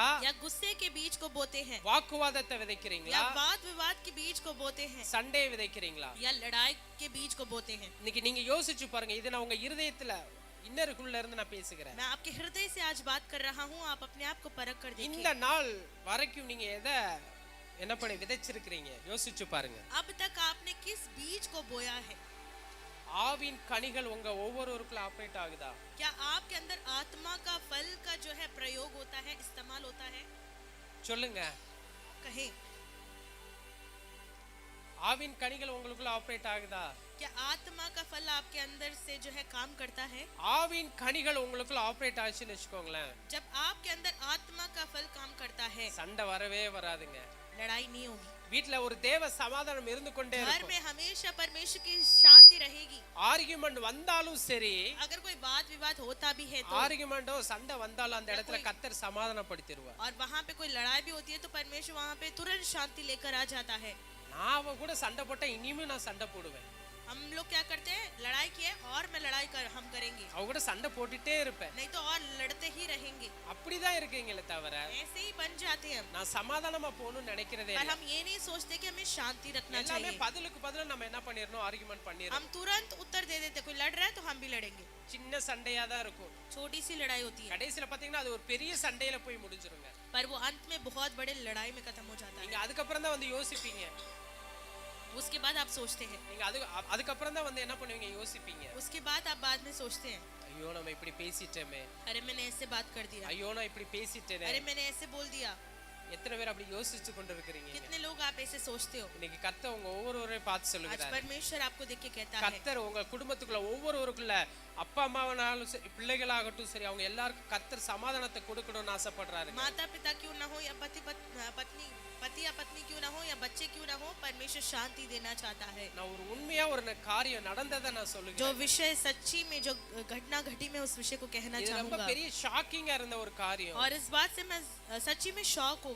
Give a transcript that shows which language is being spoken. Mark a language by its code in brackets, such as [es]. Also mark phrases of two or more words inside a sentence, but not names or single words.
[hi] या गुस्से के बीज को बोते हैं, [ta] வாக்குவாதத்தை [hi] या [ta] விதைக்கிறீங்களா, [hi] वाद विवाद के बीज को बोते हैं, [ta] சண்டையை விதைக்கிறீங்களா? [hi] या लड़ाई के बीज को बोते हैं? [ta] இன்னைக்கு நீங்க யோசிச்சு பாருங்க. இது நான் உங்க இருதயத்துல இன்னருக்குள்ள இருந்து நான் பேசுகிறேன். [hi] मैं आपके हृदय से आज बात कर रहा हूँ, आप अपने आप को परख कर देखिए। [ta] இந்த நாள் வரைக்கும் நீங்க எதை என்ன பண்ணி விதைச்சிருக்கிறீங்க யோசிச்சு பாருங்க. [hi] अब तक आपने किस बीज को बोया है? [ta] ஆவின் கனிகள் உங்க ஒவ்வொருவருக்குள்ள ஆப்ரேட் ஆகுதா? [hi] क्या आपके अंदर आत्मा का फल का जो है प्रयोग होता है, इस्तेमाल होता है? [ta] சொல்லுங்க. [hi] कहें, [ta] ஆவின் கனிகள் உங்களுக்குள்ள ஆப்ரேட் ஆகுதா? [hi] क्या आत्मा का फल आपके अंदर से जो है काम करता है? [ta] ஆவின் கனிகள் உங்களுக்குள்ள ஆப்ரேட் ஆச்சுன்னு வச்சுக்கோங்களேன், [hi] जब आपके अंदर आत्मा का फल काम करता है, [ta] சண்டை வரவே வராதுங்க. [hi] लड़ाई नहीं होगी। [ta] வீட்ல ஒரு தேவ சமாதானம் இருந்து கொண்டே [hi] घर [ta] இருக்கும். [hi] में हमेशा परमेश्वर की शांति रहेगी। [ta] ஆர்குமெண்ட் வந்தாலும் சரி, [hi] अगर कोई वाद विवाद होता भी है तो, [ta] ஆர்குமெண்டோ சண்டை வந்தாலும் அந்த இடத்துல கர்த்தர் சமாதானப்படுத்திடுவார். [hi] और वहाँ पे कोई लड़ाई भी होती है तो परमेश्वर वहाँ पे तुरंत शांति लेकर आ जाता है। [ta] நான் அவ கூட சண்டை போட்டா இனிமே நான் சண்டை போடுவேன். [hi] हम लोग क्या करते हैं, लड़ाई की है और मैं लड़ाई हम करेंगे, [ta] அவ கூட சண்டை போட்டுட்டே இருப்பேன். [hi] नहीं तो और लड़ते ही रहेंगे। [ta] அப்படிதான் இருக்கீங்களே தவிர [hi] ऐसे ही बन जाते हैं हम। [ta] நான் சமாதானமா போகணும்னு நினைக்கிறதே [hi] पर [ta] இல்ல. [hi] हम ये नहीं सोचते कि हमें शांति रखना [ta] எல்லாமே [hi] चाहिए। [ta] பதிலுக்கு பதிலா நம்ம என்ன பண்ணிரணும், ஆர்குமெண்ட் பண்ணிரணும். [hi] हम तुरंत उत्तर दे देते, कोई लड़ रहा है तो हम भी लड़ेंगे। [ta] சின்ன சண்டையா தான் இருக்கும். [hi] छोटी सी लड़ाई होती है, [ta] கடைசில பாத்தீங்கன்னா அது ஒரு பெரிய சண்டையில போய் முடிஞ்சிருங்க. [hi] पर वो अंत में बहुत बड़े लड़ाई में खत्म हो जाता है। [ta] நீங்க அதுக்கப்புறம் தான் வந்து யோசிப்பீங்க. [hi] उसके बाद आप सोचते हैं, [ta] நீங்க அதுக்கப்புறம் தான் வந்து என்ன பண்ணுவீங்க, யோசிப்பீங்க. [hi] उसके बाद आप बाद में सोचते हैं, [ta] ஐயோ நம்ம இப்படி பேசிட்டோமே, [hi] अरे मैंने ऐसे बात कर दिया, [ta] ஐயோ நான் இப்படி பேசிட்டேனே. [hi] अरे मैंने ऐसे बोल दिया। [ta] எத்தனை பேர் அப்படி யோசிச்சு கொண்டு இருக்கிறீங்க? [hi] कितने लोग आप ऐसे सोचते हो? [ta] இன்னைக்கு கர்த்தர் உங்க ஒவ்வொருவரையும் பார்த்து [hi] आज [ta] சொல்லுகிறார். [hi] परमेश्वर आपको देख के कहता है, [ta] கர்த்தர் உங்க குடும்பத்துக்குள்ள ஒவ்வொருவருக்குள்ள அப்பா அம்மாவனாலும் சரி, பிள்ளைகளாகட்டும் சரி, அவங்க எல்லாருக்கும் கர்த்தர் சமாதானத்தை கொடுக்கணும்னு ஆசைப்படுறாரு. [hi] माता पिता क्यों ना हो या पति या पत्नी क्यों ना हो या बच्चे क्यों ना हो, परमेश्वर शांति देना चाहता है। [ta] நான் ஒரு உண்மையா ஒரு காரியம் நடந்ததை நான் [hi] जो [ta] சொல்லுகிறேன். [hi] विषय सच्ची में जो घटना घटी, मैं उस विषय को कहना [ta] இது ரொம்ப [hi] चाहूंगा। [ta] பெரிய ஷாக்கிங்கா இருந்த ஒரு காரியம். [hi] और इस बात से मैं सच्ची में शॉक हो